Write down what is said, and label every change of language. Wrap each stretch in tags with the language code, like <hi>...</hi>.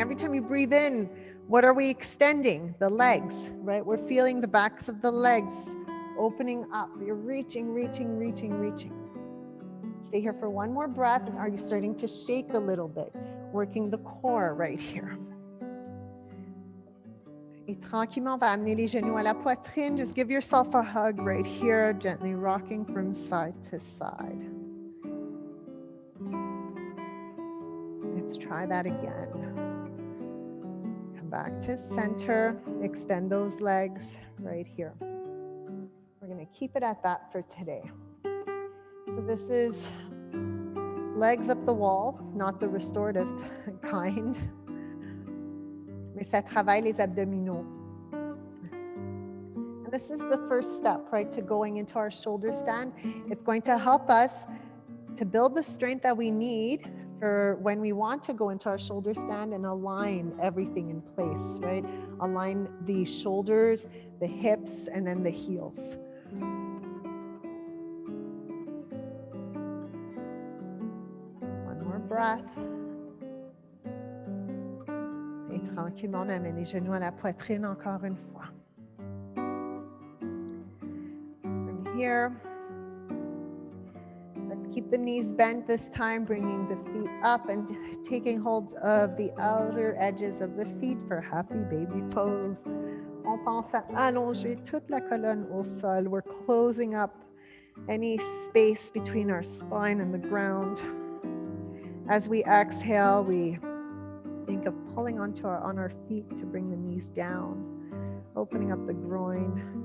<en>Every time you breathe in, what are we extending? The legs, right? We're feeling the backs of the legs opening up. You're reaching, reaching, reaching, reaching. Stay here for one more breath. Are you starting to shake a little bit? Working the core right here.</en> <fr>Et tranquillement, on va amener les genoux à la poitrine.</fr> <en>Just give yourself a hug right here, gently rocking from side to side. Let's try that again. Come back to center. Extend those legs right here. We're going to keep it at that for today. So this is legs up the wall, not the restorative kind.</en> <fr>Mais ça travaille les abdominaux.</fr> <en>And this is the first step, right, to going into our shoulder stand. It's going to help us to build the strength that we need for when we want to go into our shoulder stand and align everything in place, right? Align the shoulders, the hips, and then the heels. One more breath.</en> <fr>Et tranquillement, on amène les genoux à la poitrine encore une fois.</fr> <en>From here, let's keep the knees bent this time, bringing the feet up and taking hold of the outer edges of the feet for happy baby pose.</en> <fr>On pense à allonger toute la colonne au sol.</fr> <en>We're closing up any space between our spine and the ground. As we exhale, we think of pulling on our feet to bring the knees down, opening up the groin.</en>